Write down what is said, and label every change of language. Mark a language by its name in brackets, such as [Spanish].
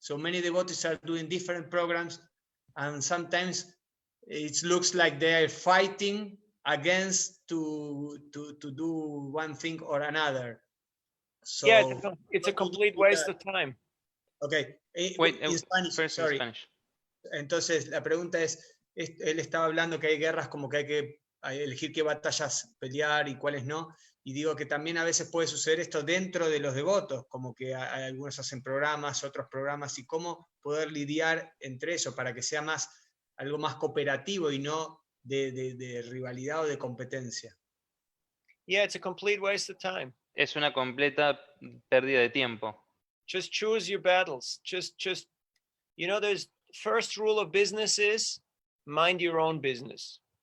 [English] So many devotees are doing different programs, and sometimes it looks like they are fighting against to do one thing or another. So yeah, it's a complete waste of time. Okay. Wait, in Spanish, first sorry. in Spanish. [Spanish] Entonces, la pregunta es, él estaba hablando que hay guerras como que hay que elegir qué batallas pelear y cuáles no, y digo que también a veces puede suceder esto dentro de los devotos, como que hay algunos hacen programas, otros programas, y cómo poder lidiar entre eso para que sea algo más cooperativo y no de rivalidad o de competencia. [English] Yeah, it's a complete waste of time. [Spanish] Es una completa pérdida de tiempo. [English] Just choose your battles. Just, you know, there's first rule of business is mind your own business.